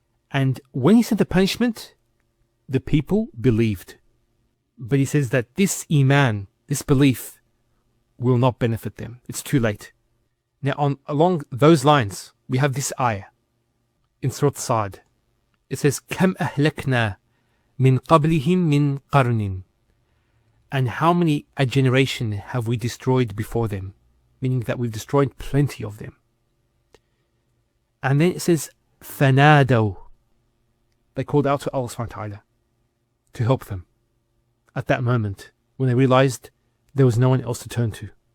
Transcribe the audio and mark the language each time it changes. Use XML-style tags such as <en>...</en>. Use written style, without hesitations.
<en>And when he sent the punishment, the people believed. But he says that this iman, this belief, will not benefit them. It's too late. Now along those lines, we have this ayah in Surah Sa'd. It says,</en> <ar>كَمْ أَهْلَكْنَا مِنْ قَبْلِهِمْ مِنْ قَرْنٍ.</ar> <en>And how many a generation have we destroyed before them? Meaning that we've destroyed plenty of them. And then it says, فَنَادَوْا. They called out to Allah subhanahu wa ta'ala to help them at that moment when they realized there was no one else to turn to.</en>